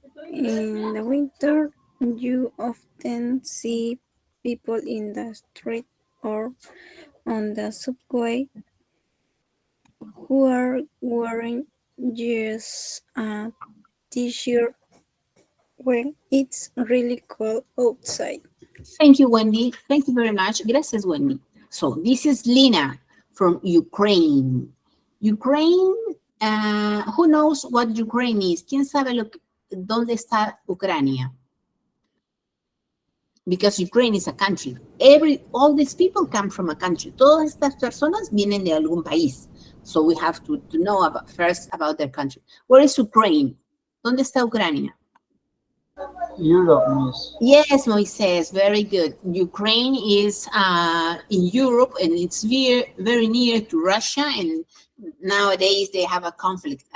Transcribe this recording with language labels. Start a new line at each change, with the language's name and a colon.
English: In the winter, you often see people in the street or on the subway who are wearing just a t-shirt when it's really cold outside. Thank you, Wendy. Thank you very much.
Spanish: Gracias, Wendy.
English: So this is Lina from Ukraine. Ukraine, who knows what Ukraine is?
Spanish: ¿Quién sabe dónde está Ucrania?
English: Because Ukraine is a country. All these people come from a country.
Spanish: Todas estas personas vienen de algún país.
English: So we have to know first about their country. Where is Ukraine?
Spanish: ¿Dónde está Ucrania?
English: Europe, Miss. Yes, Moises, very good. Ukraine is in Europe and it's very near to Russia, and nowadays they have a conflict.